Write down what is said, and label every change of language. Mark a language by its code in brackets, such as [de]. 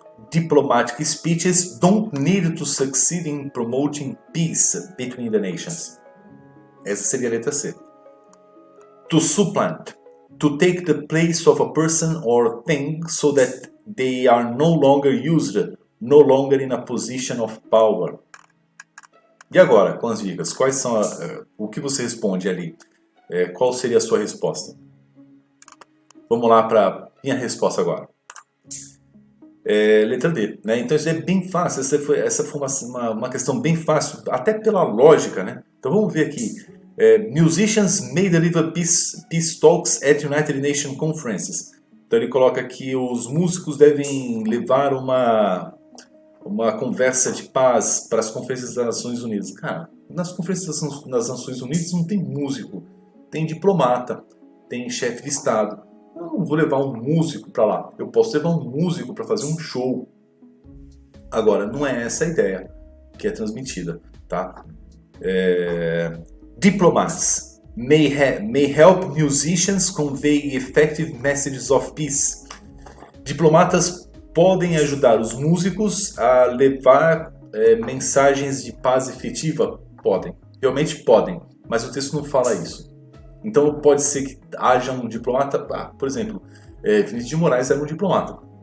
[en] Diplomatic speeches don't need to succeed in promoting peace between the nations. [pt] Essa seria a letra C. [en] To supplant. To take the place of a person or thing so that they are no longer used, no longer in a position of power. [pt] E agora, com as dicas, quais são o que você responde ali? Qual seria a sua resposta? Vamos lá para minha resposta agora. Letra D, né? Então isso é bem fácil, essa foi uma questão bem fácil, até pela lógica, né? Então vamos ver aqui. [en] Musicians may deliver peace talks at United Nations conferences. [pt] Então ele coloca que os músicos devem levar uma conversa de paz para as conferências das Nações Unidas. Cara, nas conferências das Nações Unidas não tem músico, tem diplomata, tem chefe de Estado. Eu não vou levar um músico para lá, eu posso levar um músico para fazer um show. Agora, não é essa a ideia que é transmitida, tá? [en] Diplomats may help musicians convey effective messages of peace. [pt] Diplomatas podem ajudar os músicos a levar mensagens de paz efetiva? Podem, realmente podem, mas o texto não fala isso. Então pode ser que haja um diplomata, por exemplo, Vinícius de Moraes era um diplomata.